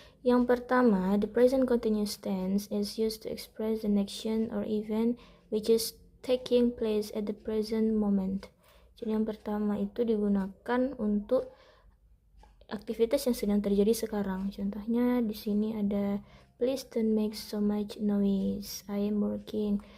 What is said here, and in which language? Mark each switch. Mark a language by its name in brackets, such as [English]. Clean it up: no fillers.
[Indonesian] Yang pertama, [English] the present continuous tense is used to express an action or event which is taking place at the present moment. [Indonesian] Jadi yang pertama itu digunakan untuk aktivitas yang sedang terjadi sekarang. Contohnya di sini ada [English] please don't make so much noise, I am working.